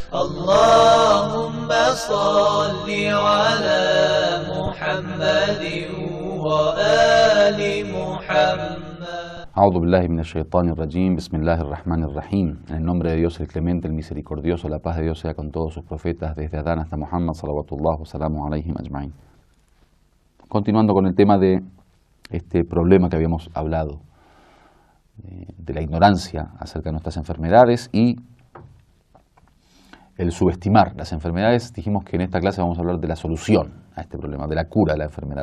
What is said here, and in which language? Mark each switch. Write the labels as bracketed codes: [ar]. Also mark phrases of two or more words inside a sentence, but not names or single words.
[ar] اللهم صل على محمد وآل محمد. أعوذ بالله من الشيطان الرجيم. بسم الله الرحمن الرحيم. [es] En el nombre de Dios el clemente, el misericordioso, la paz de Dios sea con todos sus profetas, desde Adán hasta Muhammad, [ar] صلوات الله وسلامه عليهم أجمعين. [es] Continuando con el tema de este problema que habíamos hablado, de la ignorancia acerca de nuestras enfermedades y el subestimar las enfermedades, dijimos que en esta clase vamos a hablar de la solución a este problema, de la cura de la enfermedad.